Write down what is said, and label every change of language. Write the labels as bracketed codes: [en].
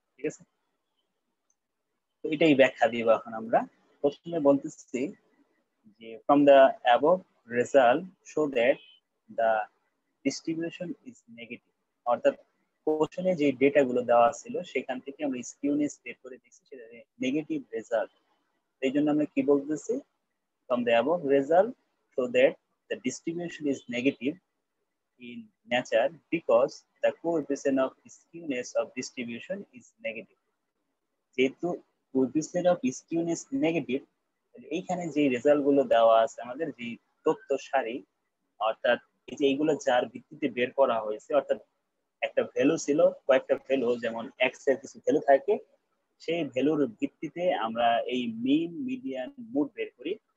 [bn] ঠিক আছে, তো এটাই ব্যাখ্যা দিব এখন আমরা। প্রথমে বলতেছি যে [en] from the above result show that the distribution is negative, [bn] অর্থাৎ কোশ্চেনে যে ডেটা গুলো দেওয়া ছিল সেখান থেকে আমরা স্কিউনেস বের করে দিয়েছি, সেটা নেগেটিভ রেজাল্ট। এই জন্য আমরা কি বলতেছি, [en] from the above result show that the distribution is negative in nature because the coefficient of skewness of distribution is negative। [bn] যেহেতু coefficient of skewness নেগেটিভ, এইখানে যে রেজাল্ট গুলো দেওয়া আছে আমাদের, যে তথ্য সারি, অর্থাৎ এই যে এইগুলো যার ভিত্তিতে বের করা হয়েছে, অর্থাৎ একটা ভ্যালু ছিল, কয়েকটা ভ্যালু, যেমন এক্স এর কিছু ভ্যালু থাকে, সেই ভ্যালুর ভিত্তিতে আমরা এই মিন, মিডিয়ান, মোড বের করি।